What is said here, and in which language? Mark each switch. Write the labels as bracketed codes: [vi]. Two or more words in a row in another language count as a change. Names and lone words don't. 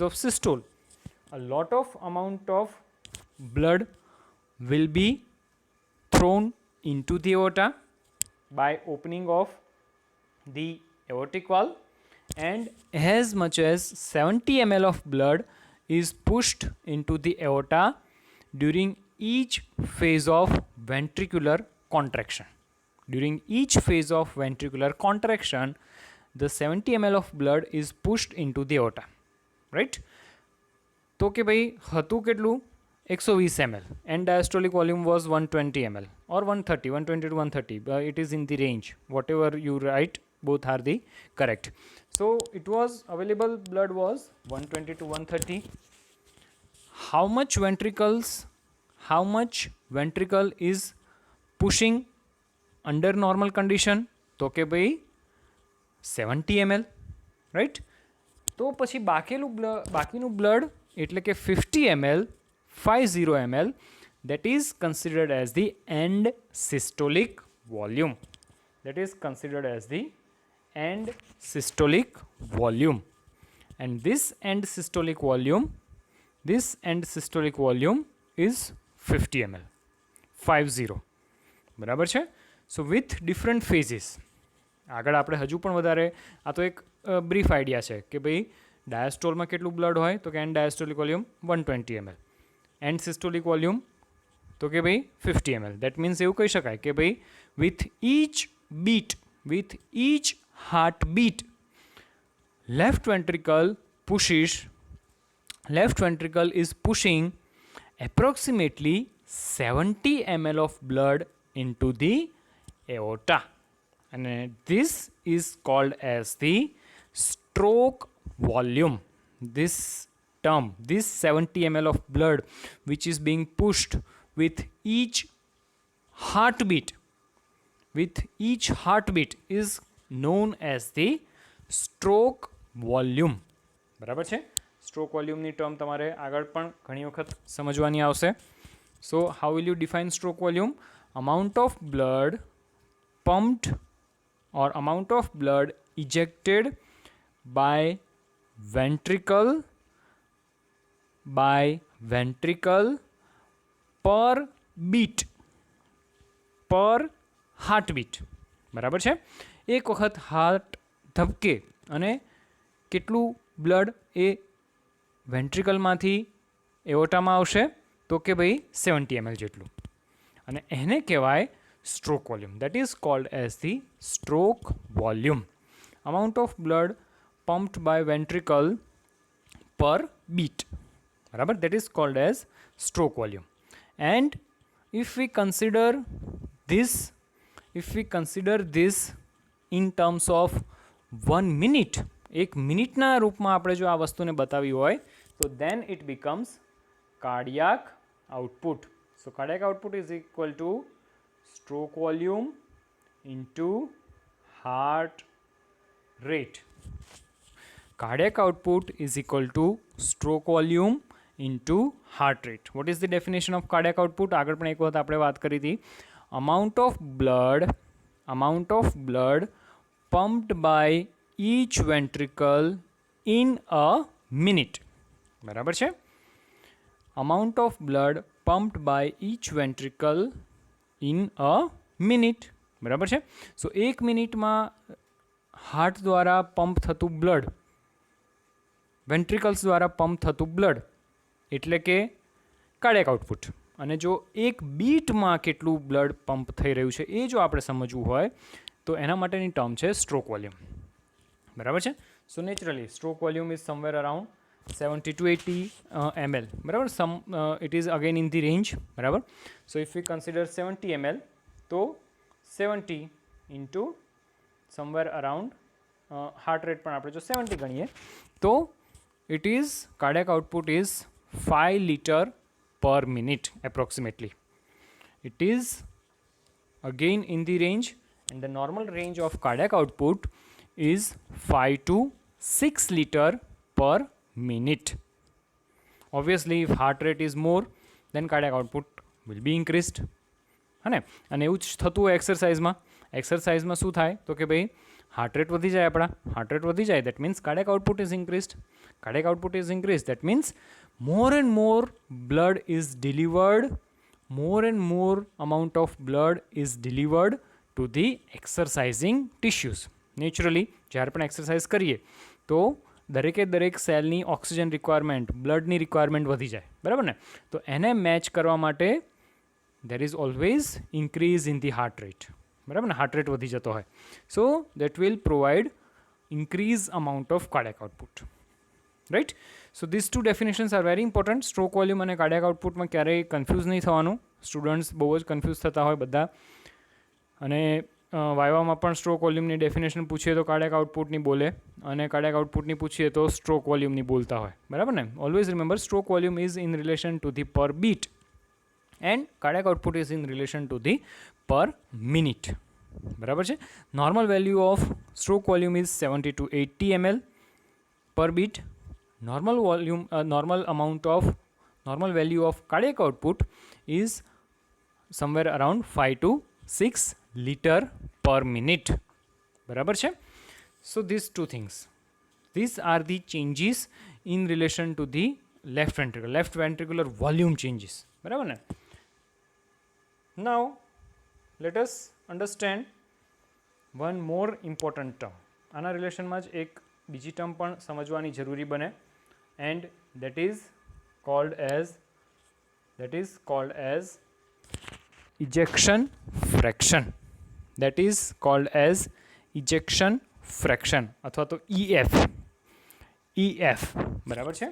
[en] of systole, a lot of amount of blood will be thrown into the aorta by opening of the aortic valve, and as much as 70 ml of blood is pushed into the aorta during each phase of ventricular contraction. During each phase of ventricular contraction, the 70 ml of blood is pushed into the aorta. Right? [gu] તો કે ભાઈ હતું કેટલું? [en] 120 ml. And diastolic volume was 120 ml or 130, 120 to 130. It is in the range. Whatever you write, both are the correct. So it was available blood was 120 to 130. How much ventricle is pushing under normal condition? [gu] તો કે ભાઈ 70 ml. રાઈટ? તો પછી બાકીનું બ્લડ એટલે કે 50 ml, 50 ml, [en] that is considered as the end systolic volume. That is considered as the end systolic volume. And this end systolic volume is 50 ml. 50. [gu] બરાબર છે? [en] so with different phases. [gu] આગળ આપણે હજુ પણ વધારે, આ તો એક [en] brief idea [gu] છે કે ભાઈ ડાયાસ્ટોલમાં કેટલું બ્લડ હોય, તો કે [en] end diastolic volume [gu] 120 ml, [en] end systolic volume [gu] તો કે ભાઈ 50 ml. [en] that means [gu] એવું કહી શકાય કે ભાઈ [en] with each heartbeat, left ventricle is pushing approximately 70 ml of blood into the aorta, and this is called as the stroke volume. This 70 ml of blood which is being pushed with each heartbeat is known as the stroke volume. [gu] બરાબર છે? સ્ટ્રોક વોલ્યુમની ટર્મ તમારે આગળ પણ ઘણી વખત સમજવાની આવશે. [en] So how will you define stroke volume? Amount of blood pumped or amount of blood ejected by ventricle per heartbeat. [gu] બરાબર છે? એક વખત હાર્ટ ધબકે અને કેટલું બ્લડ એ વેન્ટ્રિકલમાંથી એઓર્ટામાં આવશે, તો કે ભાઈ 70 ml જેટલું, અને એને કહેવાય [en] stroke volume. that is called as the stroke volume. amount of blood pumped by ventricle per beat. બરાબર? that is called as stroke volume. and if we consider this in terms of 1 minute, [gu] એક મિનિટના રૂપમાં આપણે જો આ વસ્તુને બતાવી હોય, તો [en] then it becomes cardiac output. So cardiac output is equal to stroke volume into heart rate. Cardiac output is equal to stroke volume into heart rate. What is the definition of cardiac output? [gu] આગળ પણ એક વખત આપણે વાત કરી હતી. [en] amount of blood pumped by each ventricle in a minute. [gu] બરાબર છે? [en] amount of blood pumped by each ventricle in a minute. [gu] બરાબર છે? સો 1 મિનિટમાં હાર્ટ દ્વારા પંપ થતું બ્લડ, વેન્ટ્રિકલ્સ દ્વારા પંપ થતું બ્લડ એટલે કે [en] cardiac output. [gu] અને જો એક બીટમાં કેટલું બ્લડ પંપ થઈ રહ્યું છે એ જો આપણે સમજવું હોય, તો એના માટેની ટર્મ છે [en] stroke volume. [gu] બરાબર છે? [en] so naturally stroke volume is somewhere around 70 to 80 ml. બરાબર? it is again in the range. બરાબર? so if we consider 70 ml, તો 70 into somewhere around heart rate [gu] પણ આપણે જો 70 ગણીએ, તો [en] it is cardiac output is 5 liter per minute approximately. It is again in the range, and the normal range of cardiac output is 5 to 6 liter per minute. Obviously, if heart rate is more, then cardiac output will be increased. [gu] है અને એવું જ થતું હોય એક્સરસાઇઝમાં શું થાય તો કે ભાઈ [en] heart rate [gu] વધી જાય, [en] heart rate [gu] વધી જાય, [en] that means cardiac output is increased. cardiac output is increase, that means more and more blood is delivered, more and more amount of blood is delivered to the exercising tissues. [gu] નેચરલી જ્યારે પણ એક્સરસાઇઝ કરીએ તો દરેક સેલની [en] oxygen requirement, [gu] બ્લડની રિક્વાયરમેન્ટ વધી જાય, બરાબર ને? તો એને મેચ કરવા માટે [en] there is always increase in the heart rate, [gu] બરાબર ને? [en] heart rate [gu] વધી જતો હોય, [en] સો that will provide increase amount of cardiac output, right? So these two definitions are very important. stroke volume [gu] અને કાર્ડિયાક આઉટપુટમાં ક્યારેય કન્ફ્યુઝ નહીં થવાનું. સ્ટુડન્ટ્સ બહુ જ કન્ફ્યુઝ થતા હોય બધા, અને વાયવામાં પણ સ્ટ્રોક વોલ્યુમની ડેફિનેશન પૂછીએ તો કાર્ડિયાક આઉટપુટની બોલે, અને કાર્ડિયાક આઉટપુટની પૂછીએ તો સ્ટ્રોક વોલ્યુમની બોલતા હોય, બરાબર ને? [en] always remember, stroke volume is in relation to the per beat and cardiac output is in relation to the per minute, [gu] બરાબર છે? [en] normal value of stroke volume is 70 to 80 ml per beat. Normal value of cardiac output is somewhere around 5 to 6 liter per minute, [gu] બરાબર છે? [en] So these two things, these are the changes in relation to the left ventricular volume changes, [gu] બરાબર ને? [en] Now let us understand one more important term. [gu] આના રિલેશનમાં જ એક બીજી ટર્મ પણ સમજવાની જરૂરી બને, [en] and that is called as ejection fraction. That is called as ejection fraction [gu] અથવા તો [en] EF, [gu] બરાબર છે?